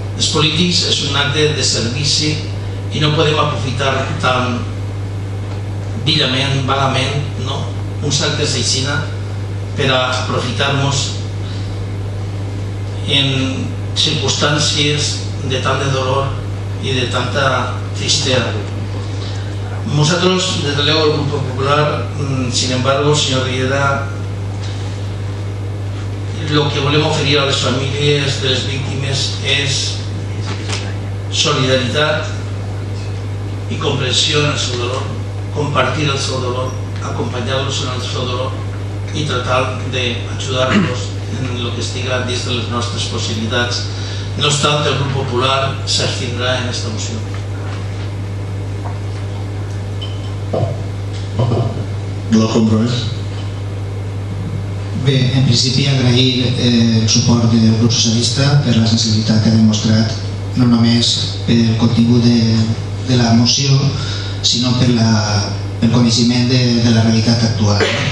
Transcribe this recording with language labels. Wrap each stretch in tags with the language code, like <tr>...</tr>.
<ca>Els polítics és un acte de servici i no podem aprofitar tan villament, vagament, uns actes d'aixina per a aprofitar-nos en circumstàncies de tant de dolor i de tanta tristesa.</ca> <es>Nosotros, desde luego, el Grupo Popular, sin embargo, señor Riera, lo que volemos oferir a las familias de las víctimas es solidaridad y comprensión en su dolor,</es> <ca>compartir el seu dolor, acompanyar-los en el seu dolor i tratar d'ajudar-los en el que estiga dins de les nostres possibilitats. No obstant, el Grup Popular s'abstindrà en aquesta moció. El Compromís. Bé, en principi agrair el suport del grup socialista per la sensibilitat que ha demostrat, no només pel contingut de la moció, sinó pel coneixement de la realitat actual.</ca>